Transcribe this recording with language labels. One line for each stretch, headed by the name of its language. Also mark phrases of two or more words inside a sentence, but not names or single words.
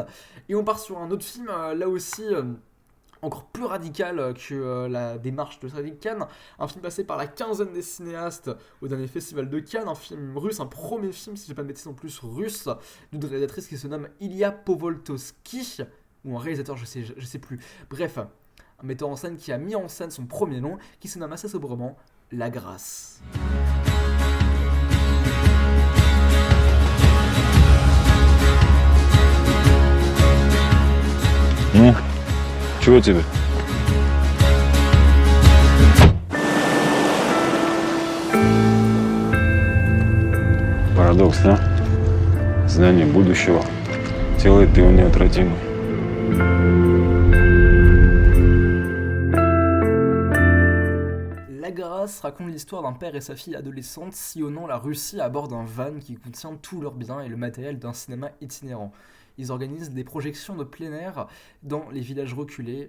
French: Et on part sur un autre film, là aussi encore plus radical que la démarche de Cédric Kahn, un film passé par la quinzaine des cinéastes au dernier festival de Cannes, un film russe, un premier film, si j'ai pas de bêtises en plus, russe, d'une réalisatrice qui se nomme Ilya Povoltovsky, ou un réalisateur, je sais plus. Bref, un metteur en scène qui a mis en scène son premier nom, qui se nomme assez sobrement La Grâce.
Russian: Чего тебе? Парадокс, да? Знание будущего делает его неотвратимым.
French: La Grâce raconte l'histoire d'un père et sa fille adolescente sillonnant la Russie à bord d'un van qui contient tous leurs biens et le matériel d'un cinéma itinérant. Ils organisent des projections de plein air dans les villages reculés.